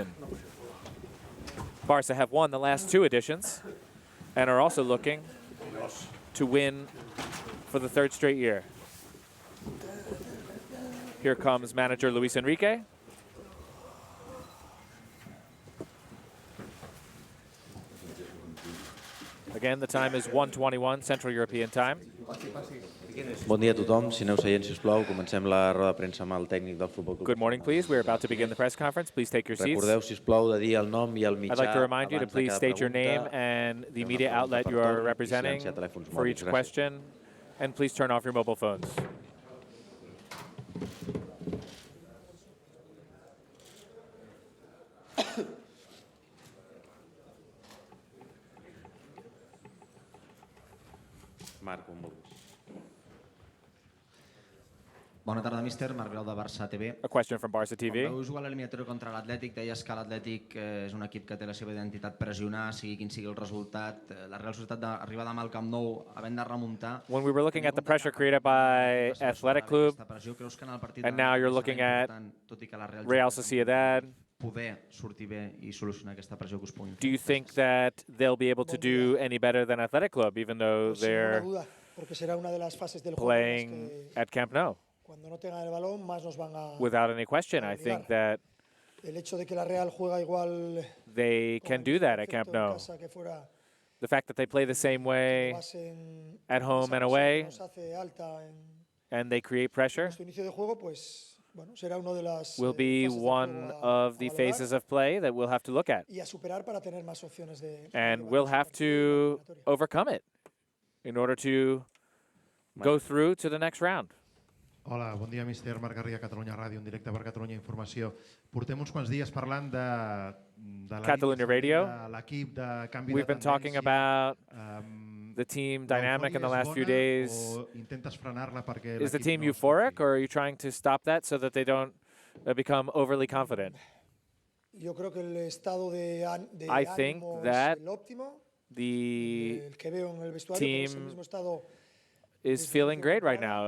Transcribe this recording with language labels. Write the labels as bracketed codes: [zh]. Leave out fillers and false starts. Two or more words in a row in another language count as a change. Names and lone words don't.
[en] Barca have won the last 2 editions and are also looking to win for the 3rd straight year. Here comes manager Luis Enrique. Again, the time is 1:21 Central European Time. [ca] Bon dia a tothom. Si aneu seient, sisplau, comencem la roda de premsa amb el tècnic del Futbol Club. [en] Good morning, please. We're about to begin the press conference. Please take your seats. [ca] Recordeu, sisplau, de dir el nom i el mitjà. [en] I'd like to remind you to please state your name and the media outlet you are representing for each question, and please turn off your mobile phones. [ca] Marc, on vulguis. Bona tarda, míster. Marc Grau de Barça TV. [en] A question from Barça TV. [ca] Quan vau jugar l'eliminatori contra l'Atlètic, deies que l'Atlètic és un equip que té la seva identitat pressionar, sigui quin sigui el resultat. La Real Sociedad arriba demà al Camp Nou, havent de remuntar. [en] When we were looking at the pressure created by Athletic Club, and now you're looking at Real Sociedad, [ca] poder sortir bé i solucionar aquesta pressió que us pugui. [en] Do you think that they'll be able to do any better than Athletic Club, even though they're playing at Camp Nou? Without any question, I think that they can do that at Camp Nou. The fact that they play the same way at home and away, and they create pressure, will be one of the phases of play that we'll have to look at. And we'll have to overcome it in order to go through to the next round. [ca] Hola, bon dia, míster. Marc Garriga, Catalunya Ràdio, en directe per Catalunya Informació. Portem uns quants dies parlant de Catalunya Radio. L'equip de canvi de tendència. [en] We've been talking about the team dynamic in the last few days. Is the team euphoric, or are you trying to stop that so that they don't become overly confident? I think that the team is feeling great right now.